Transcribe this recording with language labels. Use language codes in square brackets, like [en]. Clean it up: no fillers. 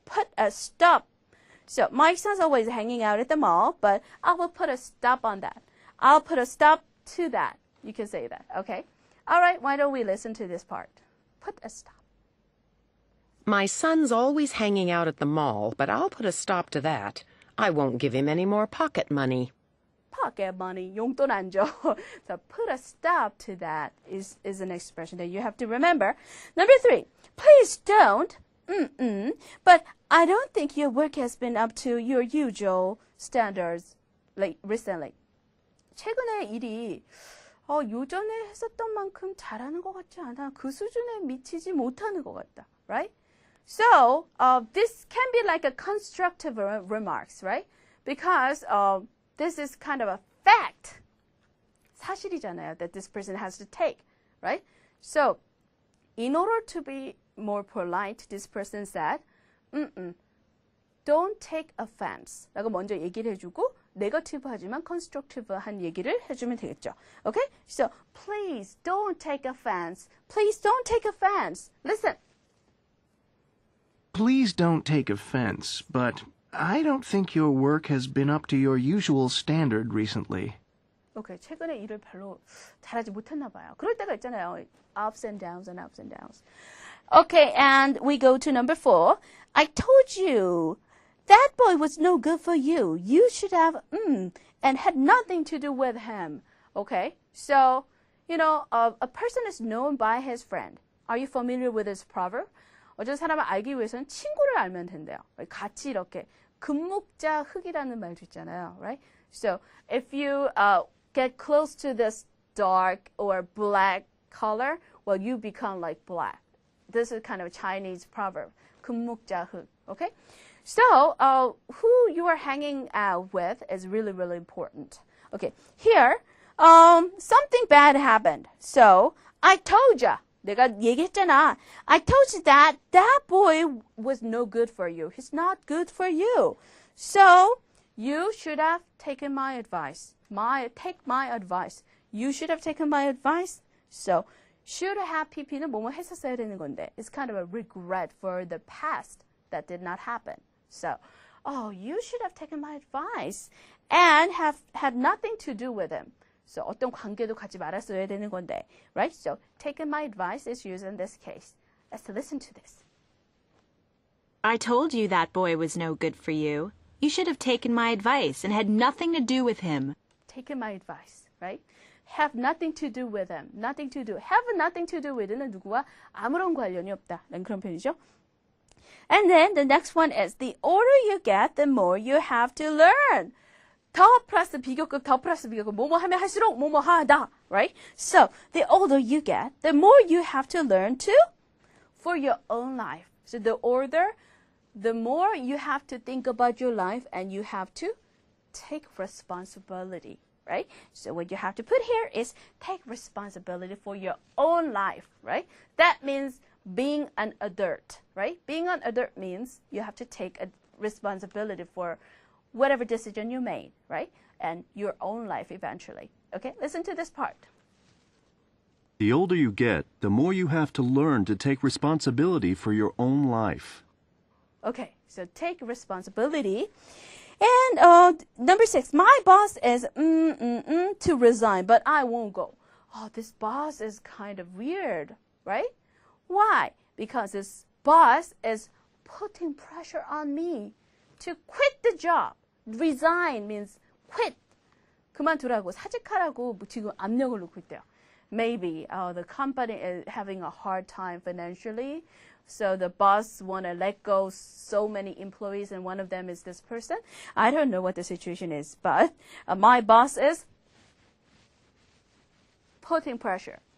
[en] Put a stop. So my son's always hanging out at the mall, but I will put a stop on that. I'll put a stop to that. You can say that, okay? All right, why don't we listen to this part? Put a stop. My son's always hanging out at the mall, but I'll put a stop to that. I won't give him any more pocket money. Pocket money, [ko] 용돈 안 줘. [en] So put a stop to that is an expression that you have to remember. Number 3, please don't. But I don't think your work has been up to your usual standards recently. [ko] 최근에 일이 요전에 했었던 만큼 잘하는 것 같지 않아. 그 수준에 미치지 못하는 것 같다. [en] Right? So, this can be like a constructive remarks, right? Because this is kind of a fact. [ko] 사실이잖아요, [en] that this person has to take, right? So, in order to be more polite, this person said, don't take offense. [ko] 라고 먼저 얘기를 해주고, negative하지만 constructive한 얘기를 해주면 되겠죠. [en] Okay? So, please don't take offense. Please don't take offense. Listen. Please don't take offense, but I don't think your work has been up to your usual standard recently. Okay, [ko] 최근에 일을 별로 잘하지 못했나 봐요. [en] 그럴 때가 있잖아요. Ups and downs and ups and downs. Okay, and we go to number 4. I told you that boy was no good for you. You should have, and had nothing to do with him. Okay, so, a person is known by his friend. Are you familiar with this proverb? [ko] 어떤 사람을 알기 위해서는 친구를 알면 된대요. 같이 이렇게 금목자 흑이라는 말도 있잖아요. [en] Right? So if you get close to this dark or black color, well, you become like black. This is kind of a Chinese proverb. [ko] 금목자 흑. [en] Okay? So who you are hanging out with is really, really important. Okay. Here, something bad happened. So I told you. [ko] 내가 얘기했잖아. [en] I told you that boy was no good for you. He's not good for you. So, you should have taken my advice. Take my advice. You should have taken my advice. So, should have PP [ko] 는 뭐뭐 했었어야 되는 건데. [en] It's kind of a regret for the past that did not happen. So, you should have taken my advice and have had nothing to do with him. [ko] So 어떤 관계도 갖지 말았어야 되는 건데, [en] right? So taking my advice is used in this case. Let's listen to this. I told you that boy was no good for you. You should have taken my advice and had nothing to do with him. Taking my advice, right? Have nothing to do with him. Nothing to do. Have nothing to do with [ko] 는 누구와 아무런 관련이 없다라는 그런 표현이죠. [en] And then the next one is the older you get, the more you have to learn. [ko] 더 플러스 비교급, 더 플러스 비교급, 뭐뭐 하면 할수록 뭐뭐 하다, [en] right? So, the older you get, the more you have to learn to for your own life. So, the older, the more you have to think about your life and you have to take responsibility, right? So, what you have to put here is take responsibility for your own life, right? That means being an adult, right? Being an adult means you have to take a responsibility for whatever decision you made, right? And your own life eventually. Okay, listen to this part. The older you get, the more you have to learn to take responsibility for your own life. Okay, so take responsibility. And number 6, my boss is to resign, but I won't go. Oh, this boss is kind of weird, right? Why? Because this boss is putting pressure on me to quit the job. Resign means quit. [ko] 그만두라고, 사직하라고 지금 압력을 놓고 있대요. [en] maybe the company is having a hard time financially. So the boss want to let go so many employees, and one of them is this person. I don't know what the situation is, but my boss is putting pressure.